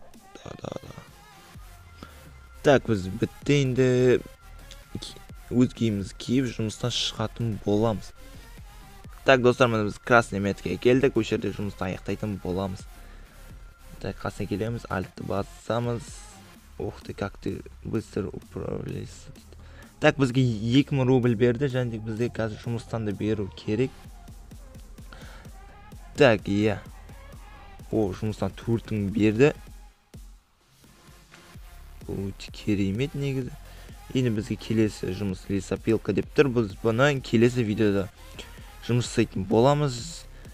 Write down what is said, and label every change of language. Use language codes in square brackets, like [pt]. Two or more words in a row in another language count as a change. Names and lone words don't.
[kk] Так, біз бітті енді өз киімімізді киіп жұмыстан шығатын боламыз. Так, достар, мына біз [ru] красный меткаға [kk] келдік. Осы жерде жұмысты аяқтайтын боламыз. Так, қасына келеміз, альтты басамыз. [ru] Ух ты, как ты быстро управляешься. [kk] Так, бізге 2000 рубль берді, және бізде қазір жұмыстан да беру керек. Так, иә. Жұмыстан 4000 берді. Өте керемет негізі. Енді бізге келесі жұмыс лесопилка деп тұр. Біз бұны келесі видеода жұмыс жасайтын боламыз.